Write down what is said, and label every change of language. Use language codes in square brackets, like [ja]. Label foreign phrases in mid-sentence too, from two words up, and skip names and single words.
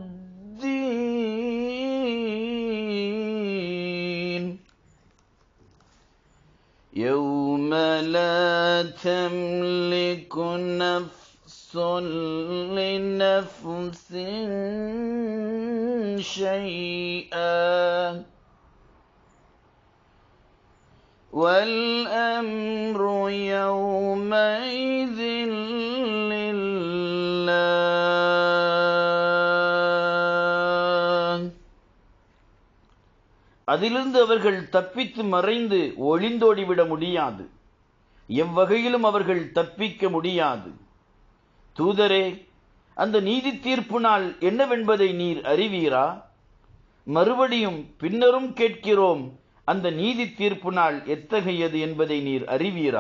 [ar] الدِّينِ يَوْمَ لَا تَمْلِكُ نَفْسٌ لِنَفْسٍ شَيْئًا وَالْأَمْرُ يَوْمَئِذٍ [ta] لِلَّهِ அதிலிருந்து அவர்கள் தப்பித்து மறைந்து ஒளிந்தோடிவிட முடியாது. எவ்வகையிலும் அவர்கள் தப்பிக்க முடியாது. தூதரே, அந்த நீதி தீர்ப்பு நாள் என்னவென்பதை நீர் அறிவீரா? மறுபடியும் பின்னரும் கேட்கிறோம், அந்த நீதி தீர்ப்பு நாள் எத்தகையது என்பதை நீர் அறிவீரா?